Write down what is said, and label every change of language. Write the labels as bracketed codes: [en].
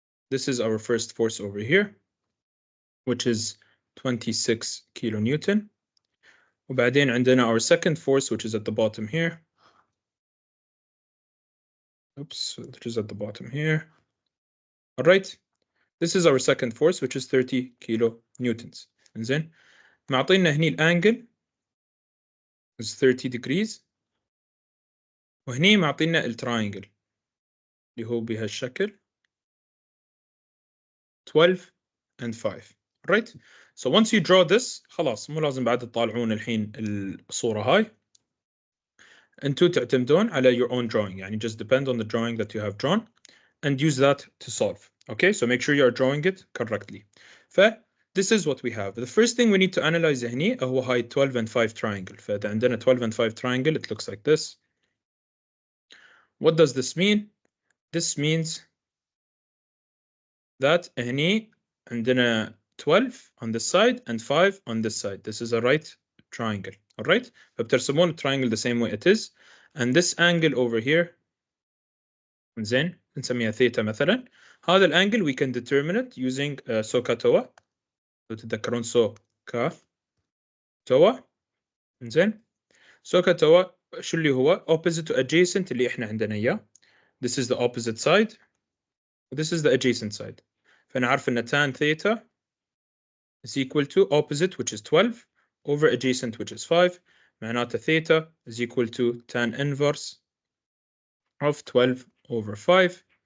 [en] This is our first force over here, which is 26 kilonewton. [ar] وبعدين عندنا [en] our second force, which is at the bottom here. Oops, which is at the bottom here. All right. This is our second force, which is 30 kilonewtons. [ar] إنزين معطينا هني الانجل [en] is 30 degrees [ar] وهني معطينا التراينجل اللي هو بهالشكل 12 and 5. [en] Right? So once you draw this [ar] خلاص مو لازم بعد تطالعون الحين الصورة هاي. انتوا تعتمدون على [en] your own drawing, [ar] يعني [en] just depend on the drawing that you have drawn and use that to solve. Okay, so make sure you are drawing it correctly. This is what we have. The first thing we need to analyze [ar] هني هو هاي [en] 12 and 5 triangle. [ar] فإذا عندنا [en] 12 and 5 triangle, it looks like this. What does this mean? This means that [ar] هني عندنا [en] 12 on this side and 5 on this side. This is a right triangle. All right? [ar] فبترسمون [en] the triangle the same way it is. And this angle over here, [ar] زين نسميها ثيتا مثلا. هذا الانجل [en] we can determine it using SOHCAHTOA. [ar] تتذكرون [en] SOHCAHTOA. [ar] زين SOHCAHTOA شو اللي هو [en] opposite to adjacent [ar] اللي احنا عندنا اياه. [en] This is the opposite side. This is the adjacent side. [ar] فنعرف ان [en] tan theta is equal to opposite, which is 12, over adjacent, which is 5. [ar] معناته [en] theta is equal to tan inverse of 12 over 5.